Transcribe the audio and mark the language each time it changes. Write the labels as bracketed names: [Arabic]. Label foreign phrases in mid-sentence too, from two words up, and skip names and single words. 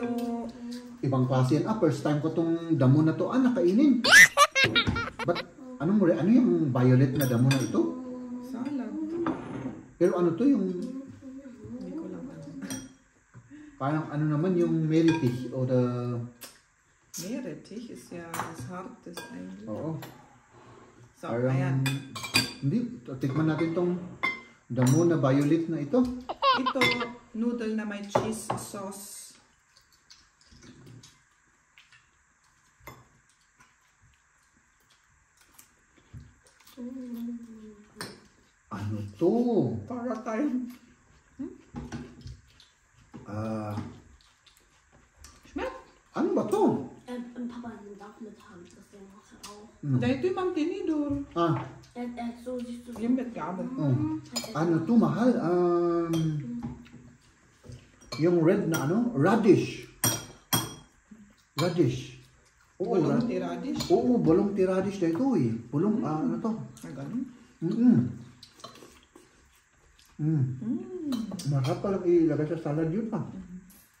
[Filipino] Ibang klase yan. [English] First time [Filipino] ko tong damo na to. Nakainin. But, ano yung violet na damo na ito? Salad. Pero ano to yung... Hindi ko lang alam. Parang ano naman yung Meerrettich o the... [German] Meerrettich ist ja das Hartes eigentlich. [Filipino] Oo. So, Parang... ayan. Hindi. Tikman natin tong damo na violet na ito. Ito, noodle na may cheese sauce. Ano to? Para tayo. Schmeckt? Ano ba to? [German] Papa nimmt auch mit Hand, deswegen macht er auch. [Filipino] Dahil ito yung mantinidor. [German] So siehst du. [Filipino] Yung [German] mit Gabel. [Filipino] Ano to, mahal? Yung red na ano? Radish. Radish. Oo, Bulong tiradish. Oo, bulong tiradish na ito eh. Bulong, ano to? Ah, ganun. Masarap palang ilagay sa salad yun pa.